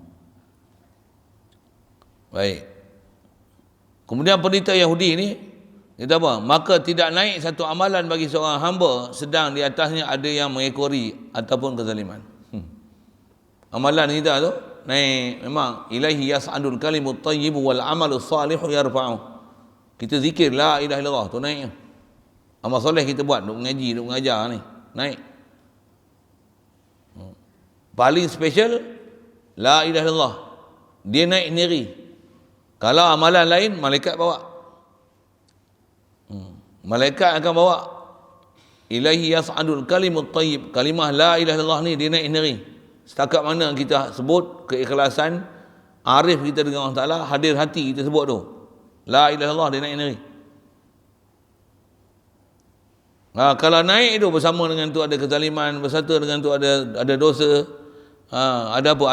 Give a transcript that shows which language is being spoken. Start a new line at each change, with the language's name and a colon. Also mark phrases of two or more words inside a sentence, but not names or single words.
Malay: Baik. Kemudian pendeta Yahudi ni, Kata apa? Maka tidak naik satu amalan bagi seorang hamba sedang di atasnya ada yang mengekori ataupun kezaliman. Amalan kita tu naik memang
Arabic: إليه يصعد الكلم الطيب والعمل الصالح يرفعه.
Malay: Kita zikir
Arabic: لا إله إلا الله
Malay: tu naik. Amal soleh kita buat, duk mengaji, duk mengajar ni, naik. Paling special
Arabic: لا إله إلا الله.
Malay: Dia naik sendiri. Kalau amalan lain malaikat bawa. Malaikat akan bawa.
Arabic: إليه يصعد الكلم الطيب.
Malay: Kalimah
Arabic: لا إله إلا الله
Malay: ni dia naik sendiri. Setakat mana kita sebut keikhlasan arif kita dengan Allah Taala, hadir hati kita sebut tu.
Arabic: لا إله إلا الله
Malay: dia naik sendiri. Kalau naik itu bersama dengan tu ada kezaliman, bersama dengan tu ada dosa, ada apa?